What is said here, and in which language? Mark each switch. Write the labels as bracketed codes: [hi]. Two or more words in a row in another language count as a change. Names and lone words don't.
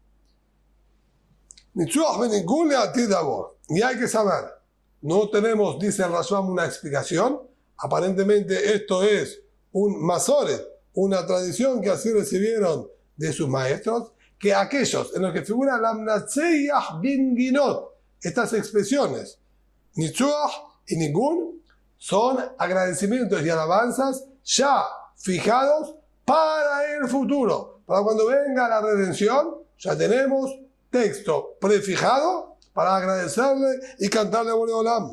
[es] Y hay que saber, no tenemos, dice el Rashbam, una explicación. Aparentemente esto es un masoret, una tradición que así recibieron de sus maestros, que aquellos en los que figuran la [he] Mnatseyah bin Ginot, [es] estas expresiones, Nitzuach y Nigun, son agradecimientos y alabanzas ya fijados para el futuro. Para cuando venga la redención, ya tenemos texto prefijado para agradecerle y cantarle a Boreolam.